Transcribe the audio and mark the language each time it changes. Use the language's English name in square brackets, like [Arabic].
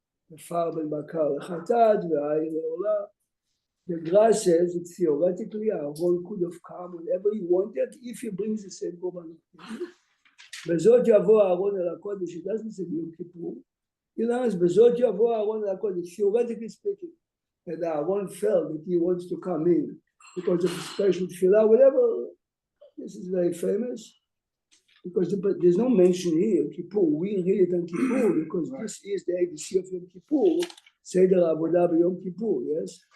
[Hebrew] ופר בן בקר לחטאת והעין לעולה. [English] The Gra says that theoretically Aaron could have come whenever he wanted if he brings the same korban. [Hebrew] בזאת יבוא אהרון אל הקודש, [English] it doesn't say [Hebrew] ביום כיפור. [English] He learns, [Hebrew] בזאת יבוא אהרון אל הקודש, [English] theoretically speaking, and Aaron felt that he wants to come in because of the special tefillah, whatever. This is very famous because there's no mention here, Kippur. We read it on Kippur because this is the ABC of Yom Kippur, Seder Avodah b'Yom Kippur, yes?